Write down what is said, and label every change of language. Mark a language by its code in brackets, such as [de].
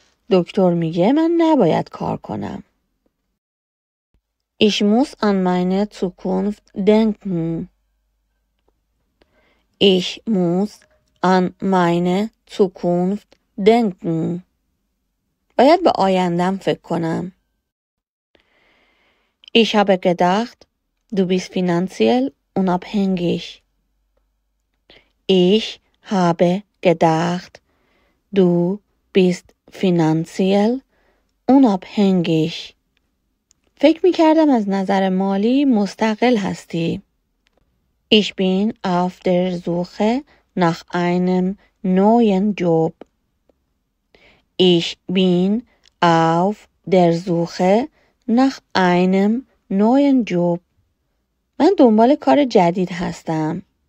[fa] دکتر میگه من نباید کار کنم. [de] Ich muss an meine Zukunft denken. Ich muss an meine Zukunft denken. [fa] باید به آیندم فکر کنم. [de] Ich habe gedacht, du bist finanziell unabhängig. Ich habe gedacht, du bist finanziell unabhängig. [fa] فکر می کردم از نظر مالی مستقل هستی. [de] Ich bin auf der Suche nach einem neuen Job. Ich bin auf der Suche nach einem neuen Job. [fa] من دنبال کار جدید هستم.